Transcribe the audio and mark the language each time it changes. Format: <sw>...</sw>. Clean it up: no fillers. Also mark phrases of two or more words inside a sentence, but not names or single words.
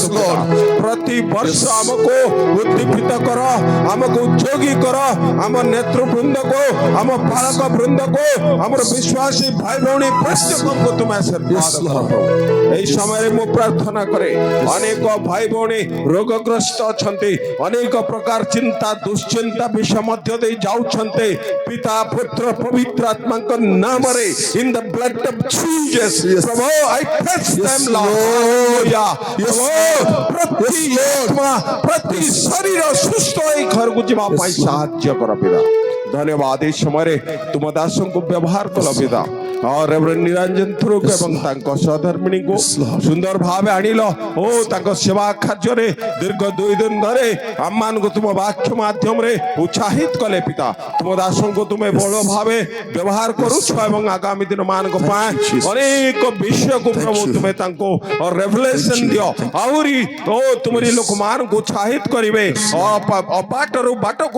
<or>ପ୍ରତି ବର୍ଷ ଆମକୁ ଉଦ୍ଦୀପିତ କର ଆମକୁ ଉଦ୍ଯୋଗୀ କର ଆମ ନେତୃବୃନ୍ଦକୁ ଆମ ପାଳକ ବୃନ୍ଦକୁ ଆମର ବିଶ୍ୱାସୀ ଭାଇ ଭଉଣୀ ପ୍ରତ୍ୟେକଙ୍କୁ ତୁମେ ଆଶୀର୍ବାଦ କର ଏହି ସମୟରେ ମୁଁ ପ୍ରାର୍ଥନା କରେ ଅନେକ ଭାଇ ଭଉଣୀ ରୋଗଗ୍ରସ୍ତ ଅଛନ୍ତି ଅନେକ ପ୍ରକାର ଚିନ୍ତା ଦୁଶ୍ଚିନ୍ତା ବିଷୟ ମଧ୍ୟ ଦେଇ ଯାଉଛନ୍ତି ପିତା ପୁତ୍ର ପବିତ୍ର ଆତ୍ମାଙ୍କ ନାମରେ</or> <en>in the blood of Jesus</en> <or>ପ୍ରଭୁ</or> <en>I touch them Lord</en> <or>ପ୍ରତି ଆତ୍ମା ପ୍ରତି ଶରୀର ସୁସ୍ଥ ହୋଇ ଘରକୁ ଯିବା ପାଇଁ ସାହାଯ୍ୟ କର ପିତା ଧନ୍ୟବାଦ ଏହି ସମୟରେ ତୁମ ଦାସଙ୍କୁ ବ୍ୟବହାର କଲ ପିତା ରେଭରେଣ୍ଡ ନିରଞ୍ଜନ ଥୁରୁକ ଏବଂ ତାଙ୍କ ସହଧର୍ମିଣୀଙ୍କୁ ସୁନ୍ଦର ଭାବେ ଆଣିଲ ତାଙ୍କ ସେବା କାର୍ଯ୍ୟରେ ଦୀର୍ଘ 2 ଦିନ ଧରେ ଆମମାନଙ୍କୁ ତୁମ ବାକ୍ୟ ମାଧ୍ୟମରେ ଉତ୍ସାହିତ କଲେ ପିତା ତୁମ ଦାସଙ୍କୁ ତୁମେ ବଳ ଭାବେ ବ୍ୟବହାର କରୁଛ ଏବଂ ଆଗାମୀ ଦିନ ମାନଙ୍କ ପାଇଁ ଅନେକ ବିଷୟକୁ ପ୍ରଭୁ ତୁମେ ତାଙ୍କୁ ରେଭେଲେସନ ଦିଅ ଆହୁରି ତୁମରି ଲୋକମାନଙ୍କୁ ଉତ୍ସାହିତ କରିବେ ଅବାଟରୁ ବାଟକୁ</or>